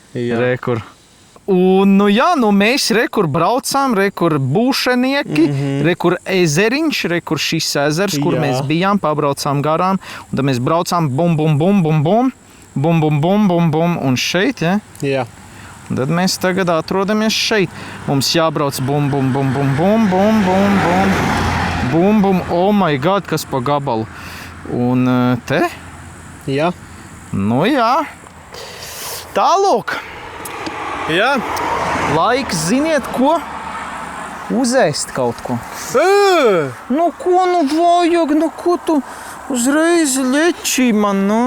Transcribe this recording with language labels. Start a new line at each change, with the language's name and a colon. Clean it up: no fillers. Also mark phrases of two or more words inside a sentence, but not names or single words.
Latvian: Re, kur. Un, mēs rekur braucām, rekur būšanieki, rekur ezeriņš, rekur šis ezers, kur mēs bijām, pabraucām garām, un tad mēs braucām bum, bum, bum, bum, bum, bum, bum, bum, bum, bum, un šeit, ja? Jā. Un tad mēs tagad atrodamies šeit. Mums jābrauc bum, bum, bum, bum, bum, bum, bum, bum, bum, bum,
English: oh my god,
Latvian: kas pa gabalu. Un te? Jā. Nu jā. Tālūk. Jā. Laiks, ziniet ko? Uzēst kaut ko. Nu ko nu vajag, nu ko tu uzreiz ļečī man, nu?